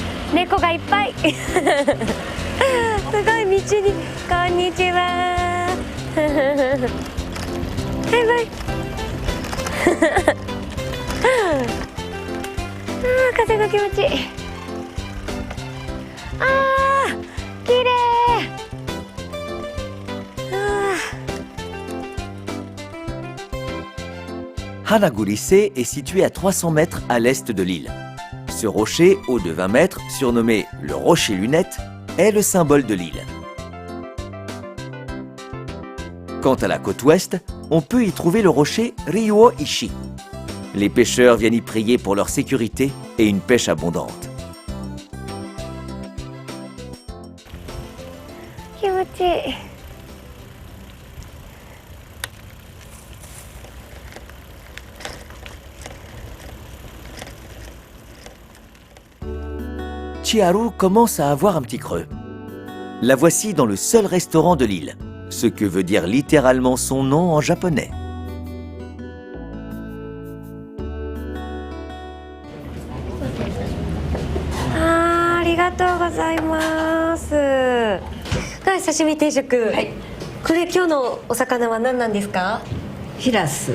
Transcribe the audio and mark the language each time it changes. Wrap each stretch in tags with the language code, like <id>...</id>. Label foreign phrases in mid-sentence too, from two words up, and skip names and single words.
<ja>猫がいっぱいすごい道にこんにちはバイバイ風が気持ちいい。綺麗。</ja> <fr>Hanagu-lycée est situé à 300 mètres à l'est de l'île. Ce rocher, haut de 20 mètres, surnommé le rocher lunette, est le symbole de l'île. Quant à la côte ouest, on peut y trouver le rocher Ryuo-ishi. Les pêcheurs viennent y prier pour leur sécurité et une pêche abondante.</fr> <ja>気持ちいい。</ja> <fr>Chiharu commence à avoir un petit creux. La voici dans le seul restaurant de l'île, ce que veut dire littéralement son nom en japonais.</fr> <ja>Ah, ありがとうございます。刺身定食。はい。これ今日のお魚は何なんですか？ヒラス、</ja>